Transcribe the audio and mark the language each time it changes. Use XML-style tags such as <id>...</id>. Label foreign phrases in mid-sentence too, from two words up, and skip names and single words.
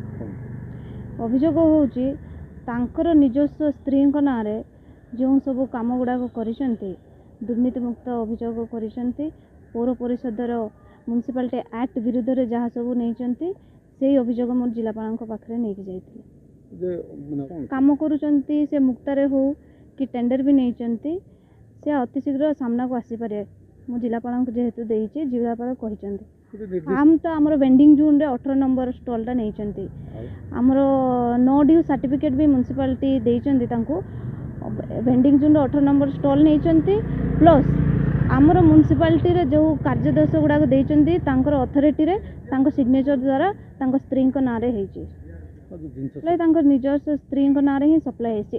<or>ଅଭିଯୋଗ ହେଉଛି ତାଙ୍କର ନିଜସ୍ୱ ସ୍ତ୍ରୀଙ୍କ ନାଁରେ ଯେଉଁ ସବୁ କାମ ଗୁଡ଼ାକ କରିଛନ୍ତି, ଦୁର୍ନୀତିମୁକ୍ତ ଅଭିଯୋଗ କରିଛନ୍ତି, ପୌର ପରିଷଦର</or> <en>municipality act</en> <or>ବିରୁଦ୍ଧରେ ଯାହା ସବୁ ନେଇଛନ୍ତି ସେଇ ଅଭିଯୋଗ ମୁଁ ଜିଲ୍ଲାପାଳଙ୍କ ପାଖରେ ନେଇକି ଯାଇଥିଲି। କାମ କରୁଛନ୍ତି ସେ ମୁକ୍ତାରେ ହଉ କି ଟେଣ୍ଡର ବି ନେଇଛନ୍ତି, ସେ ଅତି ଶୀଘ୍ର ସାମ୍ନାକୁ ଆସିପାରିବେ। ମୁଁ ଜିଲ୍ଲାପାଳଙ୍କୁ ଯେହେତୁ ଦେଇଛି, ଜିଲ୍ଲାପାଳ କହିଛନ୍ତି ଆମର</or> <en>vending zone</en> <or>18 ନମ୍ବର ଷ୍ଟଲ୍ଟା ନେଇଛନ୍ତି। ଆମର</or> <en>no due certificate</en> <or>भी म्युनिसिपालिटी ଦେଇଛନ୍ତି ତାଙ୍କୁ।</or> <en>vending zone</en> <or>18 ନମ୍ବର ଷ୍ଟଲ୍ ନେଇଛନ୍ତି, ପ୍ଲସ୍ ଆମର ମ୍ୟୁନିସିପାଲିଟିରେ ଯେଉଁ କାର୍ଯ୍ୟଦର୍ଶ ଗୁଡ଼ାକ ଦେଇଛନ୍ତି ତାଙ୍କର ଅଥରିଟିରେ ତାଙ୍କ ସିଗ୍ନେଚର ଦ୍ୱାରା ତାଙ୍କ ସ୍ତ୍ରୀଙ୍କ ନାଁରେ ହେଇଛି। ତାଙ୍କ ନିଜସ୍ୱ ସ୍ତ୍ରୀଙ୍କ ନାଁରେ ହିଁ ସପ୍ଲାଏ ହେଇଛି।</or>